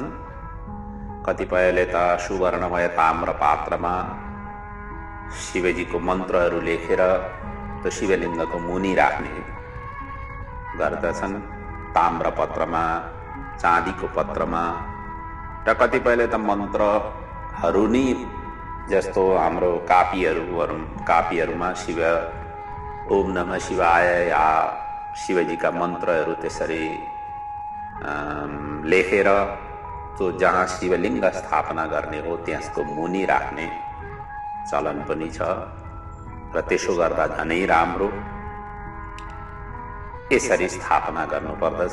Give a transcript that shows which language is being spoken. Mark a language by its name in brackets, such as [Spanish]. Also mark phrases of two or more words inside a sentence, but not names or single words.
[Nepali] कतिपयले त सुवर्णमय ताम्र पात्रमा शिवजीको मन्त्रहरू लेखेर त्यो शिवलिङ्गको मुनि राख्ने गर्दछन्, ताम्र पत्रमा, चाँदीको पत्रमा। र कतिपयले त मन्त्रहरू नि जस्तो हाम्रो कापीहरूमा शिव [Sanskrit] ओम नमः शिवाय [Nepali] या शिवजीका मन्त्रहरू त्यसरी लेखेर त्यो जहाँ शिवलिङ्ग स्थापना गर्ने हो त्यसको मुनि राख्ने चलन पनि छ, र त्यसो गर्दा झनै राम्रो। यसरी स्थापना गर्नुपर्दछ।